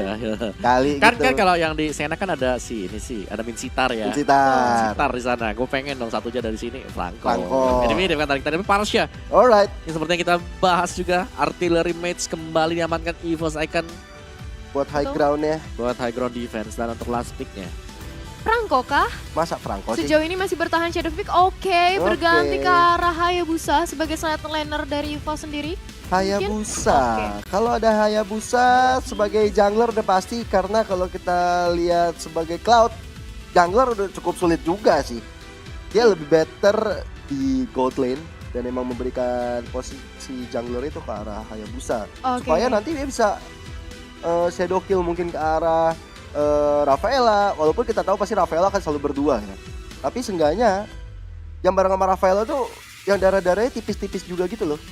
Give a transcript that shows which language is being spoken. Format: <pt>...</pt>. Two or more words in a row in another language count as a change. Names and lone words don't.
<id>Kali Kan gitu. kan kalau yang di Sena kan ada ini sih, ada Minsitar ya. Citar. Minsitar di sana. Gue pengen dong satu aja dari sini Franco. Franco. Jadi mirip kan tarik-tarik tapi Parsha. Alright. Yang seperti yang kita bahas juga, Artillery Mates kembali diamankan EVOS Icon Buat high Betul. ground-nya. buat</id> <en>high ground defense</en> <id>dan untuk</id> <en>last pick-</en> <id>nya. Franco kah? Masa Franco sih? Sejauh ini masih bertahan Shadow Peak. Oke, berganti ke arah Hayabusa sebagai</id> <en>side laner</en> <id>dari EVOS sendiri. Hayabusa. Oke. Kalau ada Hayabusa sebagai jungler udah pasti, karena kalau kita lihat sebagai Cloud, jungler udah cukup sulit juga sih. Dia lebih better di</id> <en>gold lane</en> <id>dan emang memberikan posisi jungler itu ke arah Hayabusa. Oke. Supaya nanti dia bisa</id> <en>shadow kill</en> <id>mungkin ke arah Rafaela, walaupun kita tahu pasti Rafaela akan selalu berdua ya. Tapi seenggaknya yang bareng sama Rafaela tuh yang darah-darahnya tipis-tipis juga gitu loh.</id>